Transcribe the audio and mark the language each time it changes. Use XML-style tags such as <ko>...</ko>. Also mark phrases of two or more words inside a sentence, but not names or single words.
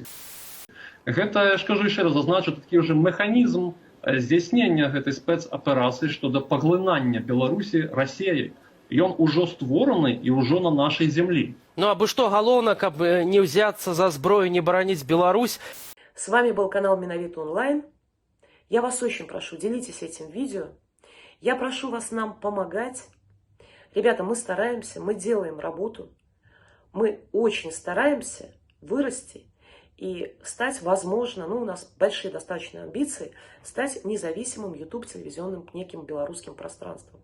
<be>Гэта, я ж кажу яшчэ раз, зазначу такі ўжо механізм здзяйснення гэтай спецаперацыі шчодо паглынання Беларусі Расіяй. Ён ужо створаны і ўжо на нашай зямлі. Ну, абы што галоўна, каб не ўзяцца за зброю, не бараніць Беларусь.</be> <ru>С вами был канал Миновито Онлайн. Я вас очень прошу, делитесь этим видео. Я прошу вас нам помогать. Ребята, мы стараемся, мы делаем работу. Мы очень стараемся вырасти и стать, возможно, ну, у нас большие достаточно амбиции, стать независимым YouTube-телевизионным неким белорусским пространством.</ru>